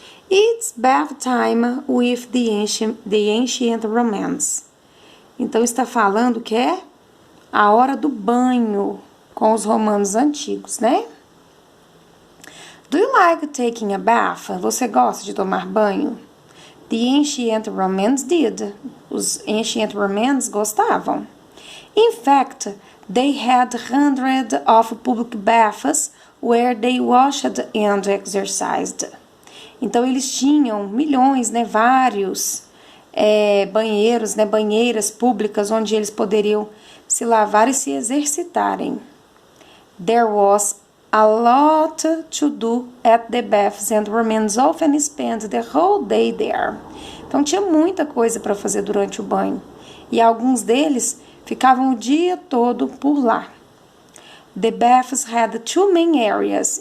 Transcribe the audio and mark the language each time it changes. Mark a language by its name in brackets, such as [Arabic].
[English] It's bath time with the ancient Romans. [Portuguese] Então, está falando que é a hora do banho com os romanos antigos, né? [English] Do you like taking a bath? [Portuguese] Você gosta de tomar banho? [English] The ancient Romans did. [Portuguese] Os [English] ancient Romans [Portuguese] gostavam. [English] In fact, they had hundreds of public baths where they washed and exercised. [Portuguese] Então, eles tinham milhões, né, vários banheiros, né, banheiras públicas onde eles poderiam se lavar e se exercitarem. [English] There was a lot to do at the baths and Romans often spent the whole day there. [Portuguese] Então, tinha muita coisa para fazer durante o banho. E alguns deles ficavam o dia todo por lá. [English] The baths had 2 main areas.